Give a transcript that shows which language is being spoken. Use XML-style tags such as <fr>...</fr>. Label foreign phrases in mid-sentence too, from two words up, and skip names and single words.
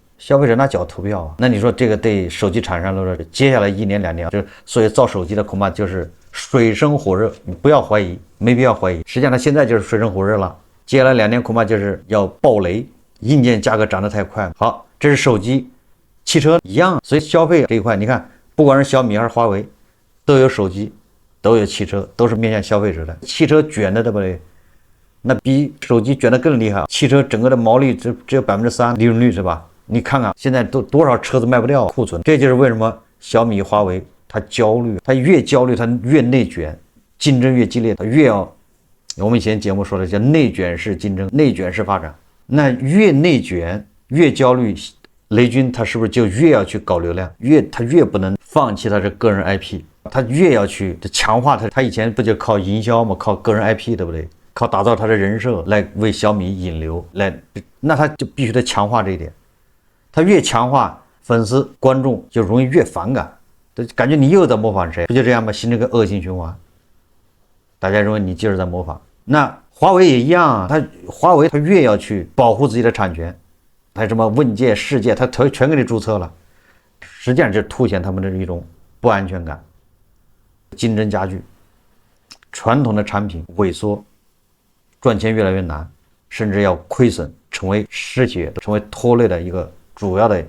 <zh>消費者拿腳投票啊，那你說這個對手機廠商來說，接下來1年2年，就所以造手機的恐怕就是水深火熱，你不要懷疑，沒必要懷疑。實際上它現在就是水深火熱了，接下來2年恐怕就是要爆雷，硬件價格漲得太快。好，這是手機，汽車一樣，所以消費這一塊，你看，不管是小米還是華為，都有手機。都有汽車，都是面向消費者的。汽車捲的，對不對？那比手機捲的更厲害。汽車整個的毛利只有3%利潤率，是吧？你看看現在都多少車子賣不掉，庫存。這就是為什麼小米、華為它焦慮，它越焦慮它越內捲， 競爭越激烈，它越要，我們以前節目說的叫內卷式競爭、內卷式发展。那越內卷越焦慮，雷軍他是不是就越要去搞流量？他越不能放棄他的個人 IP， 他越要去強化他以前不就靠營銷嗎？靠個人 IP， 对不對？靠打造他的人設來為小米引流，那他就必須得強化這一點。他越強化，粉絲觀眾就容易越反感，感覺你又在模仿誰，不就這樣嗎？形成個惡性循環。大家認為你就是在模仿。那華為也一樣啊，華為他越要去保護自己的產權，他什麼問界、世界，他全給你注冊了，實際上就凸顯他們的一種不安全感，競爭加劇，傳統的產品萎縮，賺錢越來越難，甚至要虧損，成為失血，成為拖累的一個主要的。</zh>